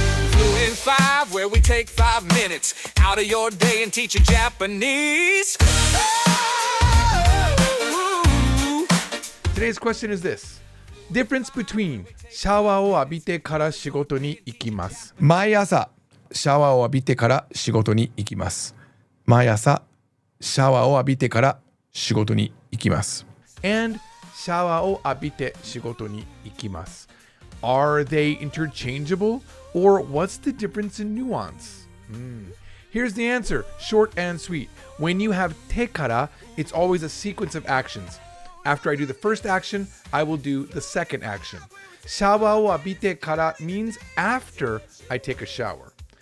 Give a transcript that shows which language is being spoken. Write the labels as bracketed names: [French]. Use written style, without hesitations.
[English] Fluent 5, where we take 5 minutes out of your day and teach you Japanese. Today's question is this. Difference between [Japanese] シャワーを浴びてから仕事に行きます。毎朝シャワーを浴びてから仕事に行きます。毎朝シャワーを浴びてから仕事に行きます。 [English] And [Japanese] シャワーを浴びて仕事に行きます。 [English] Are they interchangeable? Or what's the difference in nuance? Here's the answer, short and sweet. When you have てから, it's always a sequence of actions. After I do the first action, I will do the second action. [Japanese] シャワーを浴びてから [English] means after I take a shower.